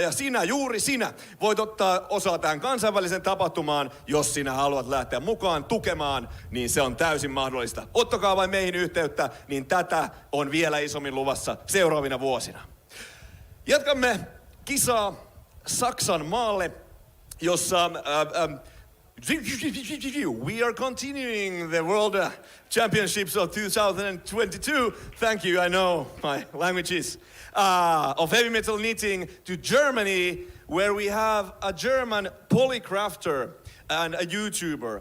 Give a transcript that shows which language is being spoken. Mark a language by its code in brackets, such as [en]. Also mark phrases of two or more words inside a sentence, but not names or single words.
[fi] Ja sinä, juuri sinä, voit ottaa osaa tähän kansainväliseen tapahtumaan. Jos sinä haluat lähteä mukaan tukemaan, niin se on täysin mahdollista. Ottakaa vain meihin yhteyttä, niin tätä on vielä isommin luvassa seuraavina vuosina. Jatkamme kisaa Saksan maalle, jossa [en] we are continuing the World Championships of 2022. Thank you, I know my languages. Of heavy metal knitting to Germany, where we have a German polycrafter and a YouTuber.